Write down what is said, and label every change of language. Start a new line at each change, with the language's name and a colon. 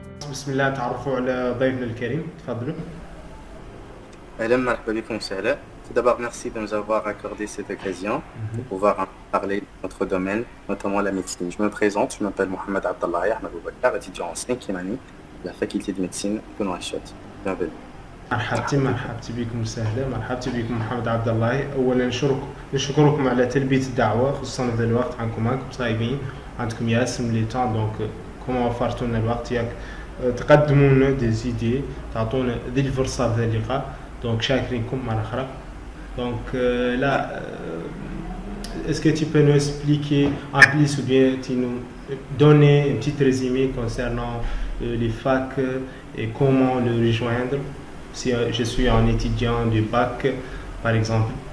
Arabic: بسم الله تعرفوا على ضيفنا الكريم تفضلوا. Madame مرحبا بكم سهلا.
French: Tout d'abord, merci de nous avoir accordé cette occasion pour pouvoir parler de notre domaine, notamment la médecine. Je me présente, je m'appelle Mohamed Abdallah Ahmed Boubacar, étudiant en 5e année de la faculté de médecine de Nouakchott. Bienvenue.
Arabic: مرحبتي بكم سهلا. مرحبتي بكم محمد عبد الله. اولا نشكركم على تلبيه الدعوه، خصوصا في الوقت عنكم صايمين، عندكم ياسم لي تان دونك كما وفرتوا لنا الوقت ياك تقدموا لنا دي زيدي، تعطونا ذي الفرصه في اللقاء، دونك شاكرينكم مره اخرى.
French: دونك là, est-ce que tu peux nous expliquer en plus ou bien tu nous donner un petit résumé concernant les facs et comment le rejoindre si je suis un étudiant du bac par exemple?